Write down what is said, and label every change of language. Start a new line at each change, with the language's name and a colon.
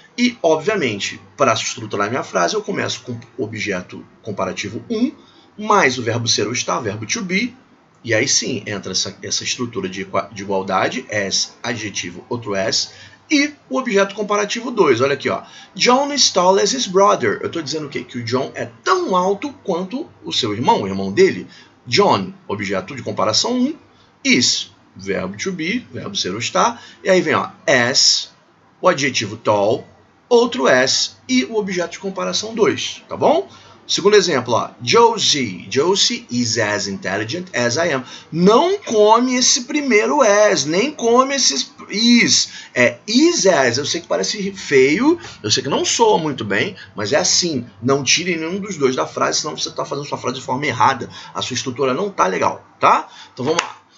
Portuguese: E, obviamente, para estruturar minha frase, eu começo com o objeto comparativo 1, mais o verbo ser ou estar, verbo to be, e aí sim entra essa estrutura de igualdade, as, adjetivo, outro as, e o objeto comparativo 2. Olha aqui, ó.
English: John is tall as his brother.
Portuguese: Eu estou dizendo o quê? Que o John é tão alto quanto o seu irmão, o irmão dele. John, objeto de comparação 1, is, verbo to be, verbo ser ou estar, e aí vem ó, as, o adjetivo tall, outro as e o objeto de comparação 2, tá bom? Segundo exemplo, ó,
English: Josie is as intelligent as I am.
Portuguese: Não come esse primeiro as, nem come esses is. É is as, eu sei que parece feio, eu sei que não soa muito bem, mas é assim, não tire nenhum dos dois da frase, senão você está fazendo sua frase de forma errada, a sua estrutura não tá legal, tá? Então vamos lá.